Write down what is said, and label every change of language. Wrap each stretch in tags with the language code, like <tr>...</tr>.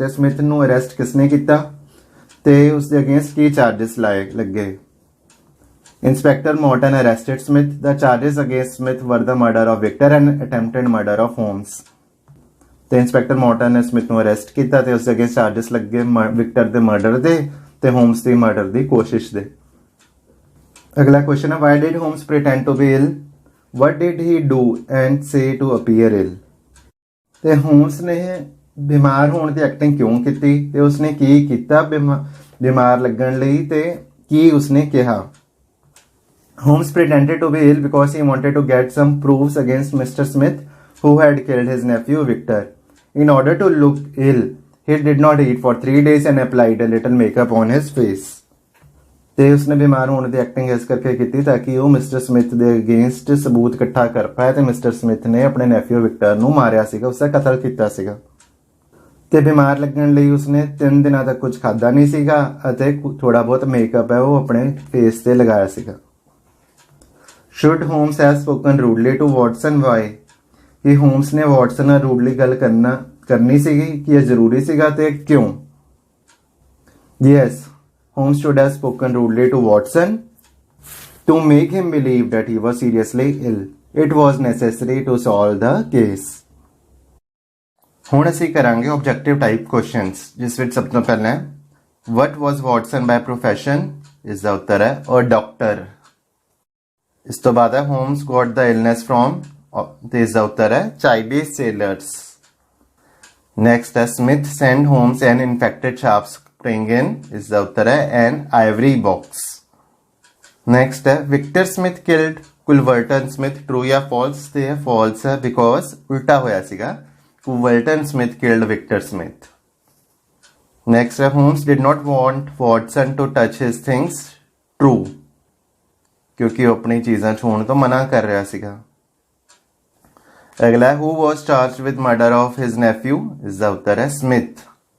<pa>ਤੇ ਸਮਿਥ ਨੂੰ ਅਰੈਸਟ ਕਿਸਨੇ ਕੀਤਾ ਤੇ ਉਸਦੇ ਅਗੇਂਸਟ ਕੀ ਚਾਰजेस ਲੱਗੇ?</pa> <en>Inspector Morton arrested Smith. The charges against Smith were the murder of Victor and attempted murder of Holmes.</en> <pa>ਤੇ ਇੰਸਪੈਕਟਰ ਮੋਰਟਨ ਨੇ ਸਮਿਥ ਨੂੰ ਅਰੈਸਟ ਕੀਤਾ ਤੇ ਉਸਦੇ ਅਗੇਂਸਟ ਚਾਰजेस ਲੱਗੇ ਵਿਕਟਰ ਦੇ ਮਰਡਰ ਦੇ ਤੇ ਹੋਮਸ ਦੀ ਮਰਡਰ ਦੀ ਕੋਸ਼ਿਸ਼ ਦੇ। ਅਗਲਾ ਕੁਐਸਚਨ ਹੈ</pa> <en>why did Holmes pretend to be ill? What did he do and say to appear ill?</en> <pa>ਤੇ ਹੋਮਸ ਨੇ ਬਿਮਾਰ ਹੋਣ ਦੀ ਐਕਟਿੰਗ ਕਿਉਂ ਕੀਤੀ ਤੇ ਉਸਨੇ ਕੀ ਕੀਤਾ ਬਿਮਾਰ ਲੱਗਣ ਲਈ ਤੇ ਕੀ ਉਸਨੇ ਕਿਹਾ?</pa> <en>Holmes pretended to be ill because he wanted to get some proofs against Mr. Smith, who had killed his nephew Victor. In order to look ill, he did not eat for 3 days and applied a little makeup on his face.</en> <pa>ਤੇ ਉਸਨੇ ਬਿਮਾਰ ਹੋਣ ਦੀ acting ਇਸ ਕਰਕੇ ਕੀਤੀ ਤਾਂ ਕਿ ਉਹ ਮਿਸਟਰ ਸਮਿਥ ਦੇ ਅਗੇਂਸਟ ਸਬੂਤ ਇਕੱਠਾ ਕਰ ਪਾਏ ਤੇ ਮਿਸਟਰ ਸਮਿਥ ਨੇ ਆਪਣੇ ਨੈਫਿਓ ਵਿਕਟਰ ਨੂੰ ਮਾਰਿਆ ਸੀਗਾ, ਉਸਦਾ ਕਤਲ ਕੀਤਾ ਸੀਗਾ। ਤੇ ਬਿਮਾਰ ਲੱਗਣ ਲਈ ਉਸਨੇ 3 ਦਿਨਾਂ ਤੱਕ ਕੁਝ ਖਾਦਾ ਨਹੀਂ ਸੀਗਾ ਅਤੇ ਥੋੜਾ ਬਹੁਤ ਮੇਕਅਪ ਹੈ ਉਹ ਆਪਣੇ ਫੇਸ ਤੇ ਲਗਾਇਆ ਸੀਗਾ।</pa> <en>Should Holmes have spoken rudely to Watson? Why?</en> <pa>ਕਿ ਹੋਮਸ ਨੇ ਵਾਟਸਨ ਨਾਲ ਰੂਡਲੀ ਗੱਲ ਕਰਨੀ ਸੀਗੀ ਕਿ ਇਹ ਜ਼ਰੂਰੀ ਸੀਗਾ ਤੇ ਕਿਉਂ?</pa> <en>Yes, Holmes should have spoken rudely to Watson to make him believe that he was seriously ill. It was necessary to solve the case.</en> <pa>ਹੁਣ ਅਸੀਂ ਕਰਾਂਗੇ</pa> <en>objective type questions</en> <pa>ਜਿਸ ਵਿੱਚ ਸਭ ਤੋਂ ਪਹਿਲਾਂ</pa> <en>what was Watson by profession?</en> <pa>ਇਸ ਦਾ ਉੱਤਰ ਹੈ</pa> <en>a doctor।</en> <pa>ਇਸ ਤੋਂ ਬਾਅਦ ਹੈ</pa> <en>Holmes got the illness from</en> <pa>ਤੇ ਇਸ ਦਾ ਉੱਤਰ ਹੈ</pa> <en>Chinese sailors। Next ਹੈ Smith sent Holmes an infected sharp spring in</en> <pa>ਇਸ ਦਾ ਉੱਤਰ ਹੈ</pa> <en>an ivory box। Next ਹੈ Victor Smith killed Culverton Smith, true ਜਾਂ false?</en> <pa>ਤੇ ਇਹ</pa> <en>false ਹੈ because</en> <pa>ਉਲਟਾ ਹੋਇਆ ਸੀਗਾ,</pa> <en>Culverton Smith killed Victor Smith। Next ਹੈ Holmes did not want Watson to touch his things, true</en> <pa>ਕਿਉਂਕਿ ਉਹ ਆਪਣੀ ਚੀਜ਼ਾਂ ਛੂਹਣ ਤੋਂ ਮਨਾ ਕਰ ਰਿਹਾ ਸੀਗਾ।</pa> <en>ਅਗਲਾ who was charged with murder of his nephew?</en> <pa>ਇਸ ਦਾ ਉੱਤਰ ਹੈ</pa> <en>Smith।</en>